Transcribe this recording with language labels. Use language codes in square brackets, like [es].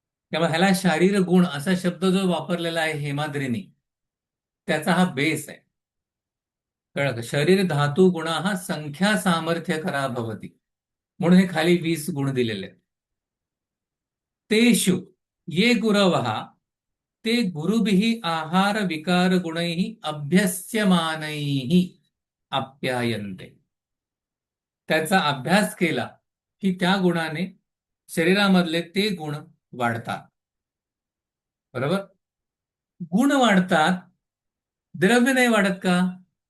[mr] त्यामुळे ह्याला शारीर गुण असा शब्द जो वापरलेला आहे हेमाद्रीने, त्याचा हा बेस आहे. कळलं का? शरीर धातू गुणा हा संख्या सामर्थ्य करा भवती, म्हणून हे खाली 20 गुण दिलेले आहेत. [sa] तेषु ये गुरवः ते गुरुभिः आहार विकार गुणैः अभ्यस्यमानैः आप्यायन्ते. [mr] त्याचा अभ्यास केला की त्या गुणाने शरीरामधले ते गुण वाढतात. बरोबर. गुण वाढतात, द्रव्य नाही वाढत का?